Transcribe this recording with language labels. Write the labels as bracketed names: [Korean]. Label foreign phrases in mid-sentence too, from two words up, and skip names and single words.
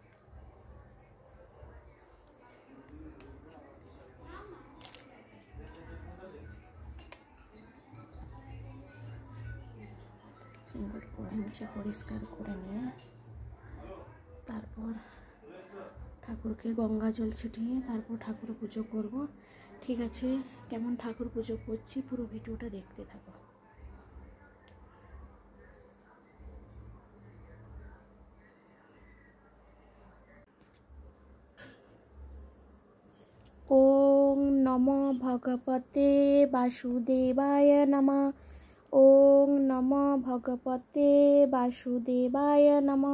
[Bangla] সুন্দর করে মুছে পরিষ্কার করে নিয়ে তারপর ঠাকুরকে গঙ্গা জল ছিটিয়ে তারপর ঠাকুর পুজো করব। ঠিক আছে, কেমন ঠাকুর পুজো করছি পুরো ভিডিওটা দেখতে থাকো। [Sanskrit] ওং নমো ভগবতে বাসুদেবায় নমঃ। ওং নমো ভগবতে বাসুদেবায় নমঃ।